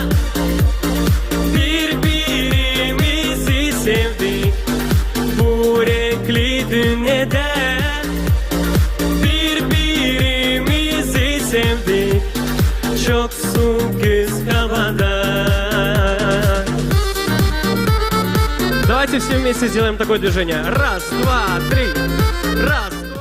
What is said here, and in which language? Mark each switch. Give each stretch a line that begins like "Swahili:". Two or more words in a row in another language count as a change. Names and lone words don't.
Gagauz: Birbirimizi sevdik bu renkli dünyada. Birbirimizi sevdik çok soğuk güz havada.
Russian: Давайте все вместе сделаем такое движение. Раз, два, три. Раз.